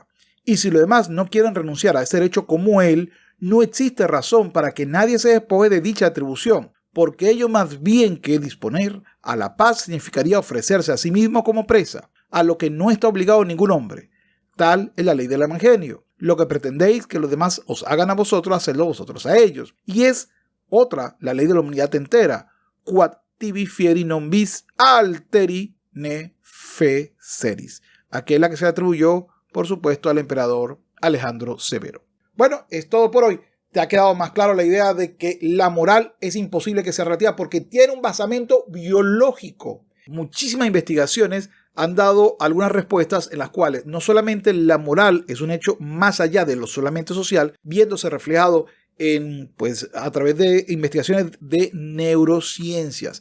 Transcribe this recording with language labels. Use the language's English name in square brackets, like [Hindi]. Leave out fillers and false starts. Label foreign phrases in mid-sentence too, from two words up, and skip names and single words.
[Spanish] Y si los demás no quieren renunciar a ese derecho como él, no existe razón para que nadie se despoje de dicha atribución, porque ello más bien que disponer a la paz significaría ofrecerse a sí mismo como presa, a lo que no está obligado ningún hombre. Tal es la ley del Evangelio. Lo que pretendéis que los demás os hagan a vosotros, hacedlo vosotros a ellos. Y es otra, la ley de la humanidad entera. [Latin] Quod tibi fieri non vis alteri ne feceris. [Spanish] Aquella que se atribuyó, por supuesto, al emperador Alejandro Severo. Bueno, es todo por hoy. ¿Te ha quedado más claro la idea de que la moral es imposible que sea relativa porque tiene un basamento biológico? Muchísimas investigaciones han dado algunas respuestas en las cuales no solamente la moral es un hecho más allá de lo solamente social, viéndose reflejado a través de investigaciones de neurociencias.